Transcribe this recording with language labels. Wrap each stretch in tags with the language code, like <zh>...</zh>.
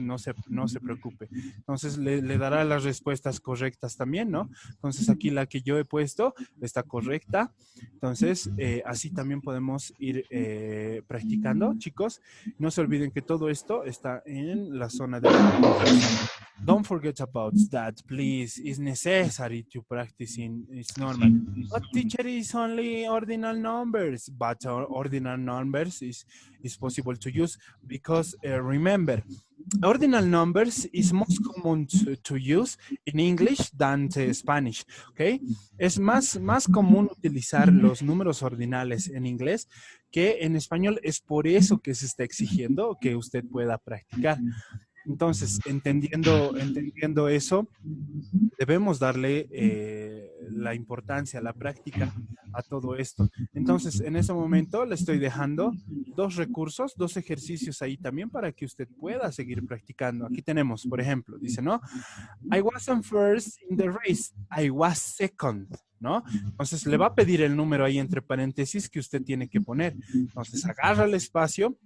<es>No se preocupe. Entonces le dará las respuestas correctas también, ¿no? Entonces aquí la que yo he puesto está correcta. Entonces así también podemos ir practicando, chicos. No se olviden que todo esto está en la zona de la...</es> <en>Don't forget about that, please. It's necessary to practice it's normal. But teacher is only ordinal numbers, but ordinal numbers is possible to use because remember, ordinal numbers is most common to use in English than Spanish, ¿ok?</en> <es>Es más común utilizar los números ordinales en inglés que en español. Es por eso que se está exigiendo que usted pueda practicar. Entonces, entendiendo eso, debemos darle la importancia, la práctica a todo esto. Entonces, en ese momento le estoy dejando dos recursos, dos ejercicios ahí también para que usted pueda seguir practicando. Aquí tenemos, por ejemplo, dice, ¿no?</es> <en>I wasn't first in the race, I was second, ¿no?</en> <es>Entonces, le va a pedir el número ahí entre paréntesis que usted tiene que poner. Entonces, agarra el espacio.</es>